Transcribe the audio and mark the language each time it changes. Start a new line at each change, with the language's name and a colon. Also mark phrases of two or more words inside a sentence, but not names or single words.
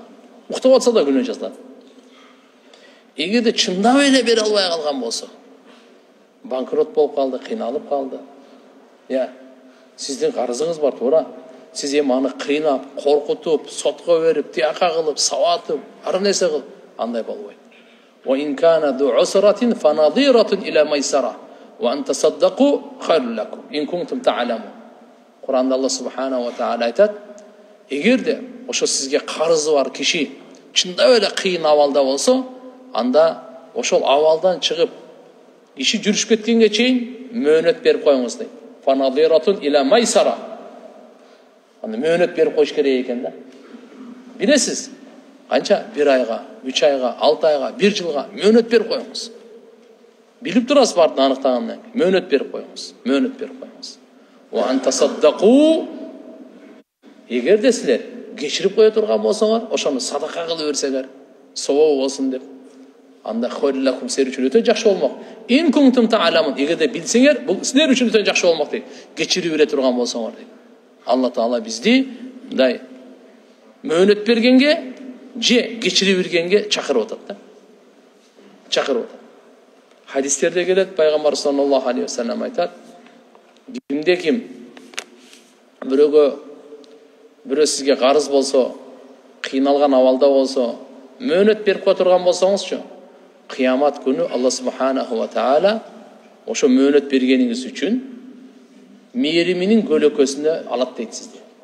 Kyrgyz: Уктап атса да күнөө жазылат. Эгерде чындап эле бере албай калган болсо, банкрот болуп калды, кыйналып калды. Сиздин карызыңыз бар, туура. Сиз эми аны кыйнап, коркутуп, сотко берип, тияка кылып, сабатып, ар нерсе кылып, андай болбойт.
Arabic: وإن كان ذو عسرة فنظرة إلى ميسرة وأن تصدقوا خير لكم إن كنتم تعلمون.
Kyrgyz: Куранда Аллах
Arabic: سبحانه وتعالى
Kyrgyz: aytat, эгерде ошо сизге карызы бар киши чындап эле кыйын абалда болсо, анда ошол абалдан чыгып иши жүрүшүп кеткенге чейин мөөнөт берип коюңуз дейт.
Arabic: فنظرة إلى ميسرة.
Kyrgyz: Анда мөөнөт берип коюш керек экен да. Билесиз, канча? 1 айга, 3 айга, 6 айга, 1 жылга мөөнөт берип коюңуз. Билип турасыз бардын аныктагандан кийин мөөнөт берип коюңуз. Мөөнөт берип коюңуз.
Arabic: وأن تصدقوا.
Kyrgyz: Эгерде силер кечирип кое турган болсоңор, ошону садака кылып берсеңер, собобу болсун деп. Анда хойрулакум силер үчүн өтө жакшы болмок.
Arabic: إن كنتم تعلمون.
Kyrgyz: Эгерде билсеңер, бул силер үчүн өтө жакшы болмок дейт. Кечирип бере турган болсоңор дейт. Алла Таала бизди мындай мөөнөт бергенге же кечирип бергенге чакырып атат да. Чакырып атат. Хадистерде келет, пайгамбар
Arabic: صلى الله عليه وسلم
Kyrgyz: айтат: кимде ким бирөө сизге карыз болсо, кыйналган абалда болсо, мөөнөт берип кое турган болсоңузчу, кыямат күнү Алла
Arabic: سبحانه وتعالى
Kyrgyz: ошо мөөнөт бергениңиз үчүн мээриминин көлөкөсүндө алат дейт сизди.